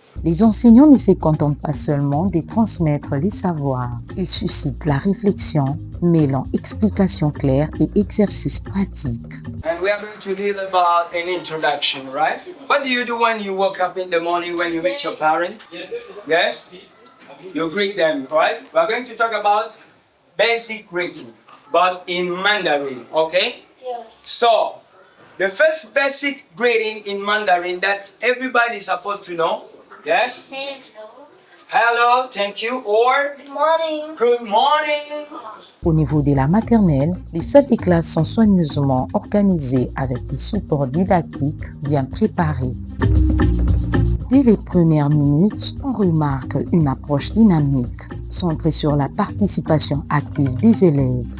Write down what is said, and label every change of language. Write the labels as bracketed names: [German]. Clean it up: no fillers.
[French] Les enseignants ne se contentent pas seulement de transmettre les savoirs. Ils suscitent la réflexion, mêlant explications claires et exercices pratiques. [English] And we are going to learn about an introduction, right? What do you do when you wake up in the morning when you meet your parents? Yes? You greet them, right? We are going to talk about basic greeting, but in Mandarin, okay? Yeah. So, the first basic greeting in Mandarin that everybody is supposed to know, yes? Hello, thank you, or Good morning. good morning. [French] Au niveau de la maternelle, les salles des classes sont soigneusement organisées avec des supports didactiques bien préparés. Dès les premières minutes, on remarque une approche dynamique, centrée sur la participation active des élèves.